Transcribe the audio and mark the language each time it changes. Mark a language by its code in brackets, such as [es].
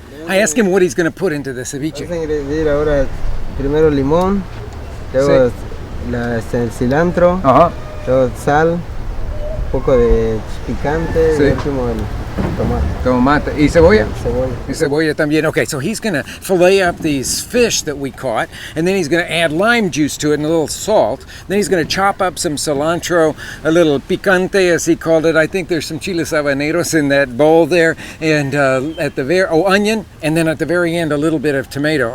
[en] I asked him what he's gonna put into the ceviche. [es] Vamos a añadir ahora primero limón, luego el cilantro, luego sal, un poco de picante, y último el tomate. ¿Y cebolla? Cebolla. Y cebolla también. [en] Okay, so he's going to fillet up these fish that we caught, and then he's going to add lime juice to it and a little salt. Then he's going to chop up some cilantro, a little picante, as he called it. I think there's some chiles habaneros in that bowl there, and at the onion, and then at the very end, a little bit of tomato.